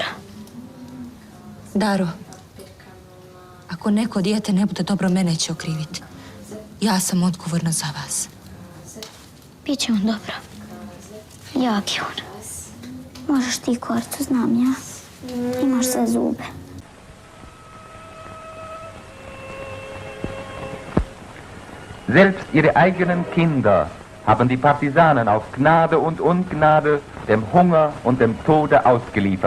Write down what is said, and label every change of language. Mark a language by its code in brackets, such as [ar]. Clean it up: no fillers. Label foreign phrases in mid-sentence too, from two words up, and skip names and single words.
[sr] Daro, ako neko dijete ne bude dobro, mene će okriviti. Ja sam odgovorna za vas. Biće on dobro. Jak je on. Možeš ti korcu, znam ja. Imaš sve zube. [de] Selbst ihre eigenen Kinder haben die Partisanen auf Gnade und Ungnade dem Hunger und dem Tode ausgeliefert.